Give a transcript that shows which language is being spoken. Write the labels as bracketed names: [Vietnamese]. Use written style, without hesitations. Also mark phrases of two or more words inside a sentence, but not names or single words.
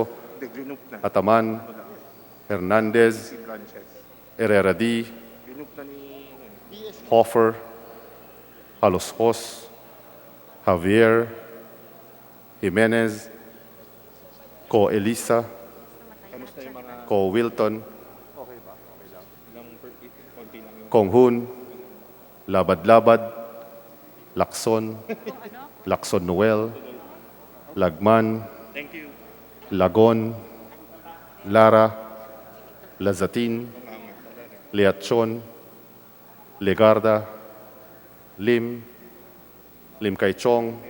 [Filipino] Grinuk na. Ataman, Hernandez, Herrera D, Grinuk na ni... Hoffer, Haloshos, Javier, Jimenez, Ko Elisa, Kamusta yung mga... Ko Wilton, Okay ba? Okay lang. Ilang konti lang yung... Kong Hun, Labad-Labad, Lakson, Lakson Noel, Lagman, [English] Thank you. [Filipino] Lagon, Lara, Lazatin, Leachon, Legarda, Lim, Lim Kay Chong,